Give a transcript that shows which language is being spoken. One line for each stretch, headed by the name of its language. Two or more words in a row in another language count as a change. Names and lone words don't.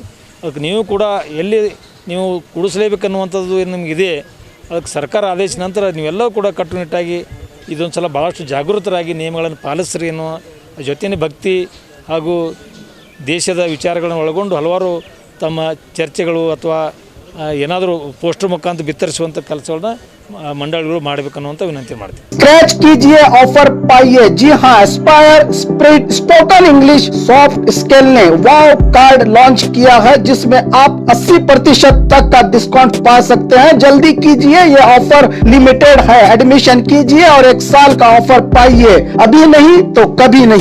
Kannada: ಅದಕ್ಕೆ ನೀವು ಕೂಡ ಎಲ್ಲಿ ನೀವು ಕೂಡಿಸಲೇಬೇಕನ್ನುವಂಥದ್ದು ಏನು ನಿಮಗಿದೆ, ಅದಕ್ಕೆ ಸರ್ಕಾರ ಆದೇಶ ನಂತರ ನೀವೆಲ್ಲವೂ ಕೂಡ ಕಟ್ಟುನಿಟ್ಟಾಗಿ ಇದೊಂದು ಸಲ ಭಾಳಷ್ಟು ಜಾಗೃತರಾಗಿ ನಿಯಮಗಳನ್ನು ಪಾಲಿಸ್ರಿ ಅನ್ನೋ ಜೊತೆಯೇ ಭಕ್ತಿ ಹಾಗೂ ದೇಶದ ವಿಚಾರಗಳನ್ನು ಒಳಗೊಂಡು ಹಲವಾರು ತಮ್ಮ ಚರ್ಚೆಗಳು ಅಥವಾ ಏನಾದರೂ ಪೋಸ್ಟರ್ ಮುಖಾಂತರ ಬಿತ್ತರಿಸುವಂಥ ಕೆಲಸಗಳನ್ನ
Marathi: मंडल विनंती
Hindi: स्क्रैच कीजिए, ऑफर पाइए। जी हाँ, एस्पायर स्प्रिट
English: spoken English soft skill
Hindi: ने
English: wow card
Hindi: लॉन्च किया है, जिसमें आप 80% तक का डिस्काउंट पा सकते हैं। जल्दी कीजिए, ये ऑफर लिमिटेड है। एडमिशन कीजिए और 1 साल का ऑफर पाइए, अभी नहीं तो कभी नहीं।